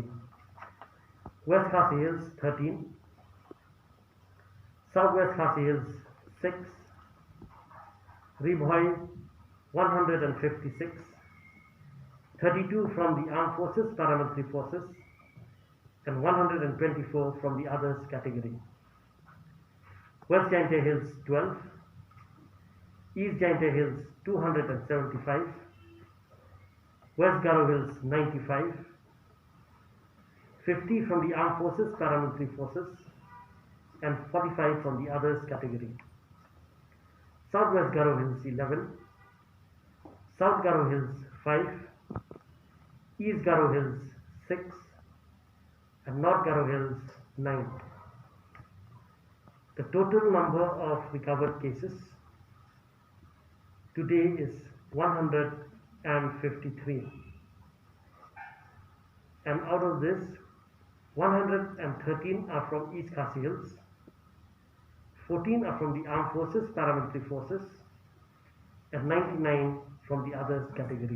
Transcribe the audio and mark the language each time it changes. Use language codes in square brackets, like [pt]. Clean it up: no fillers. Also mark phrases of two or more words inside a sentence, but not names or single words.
[en] West Khasi Hills 13, Southwest Khasi Hills 6, Ribhoi 156, 32 from the Armed Forces Paramilitary Forces and 124 from the others category. West Jaintia Hills 12, East Jaintia Hills 275, West Garo Hills 95, 50 from the Armed Forces Paramilitary Forces and 45 from the others category. Southwest Garo Hills 11, South Garo Hills 5, East Garo Hills 6 and North Garo Hills 9. The total number of recovered cases today is 153, and out of this 113 are from East Khasi Hills, 14 are from the Armed Forces Paramilitary Forces and 99 from the others category.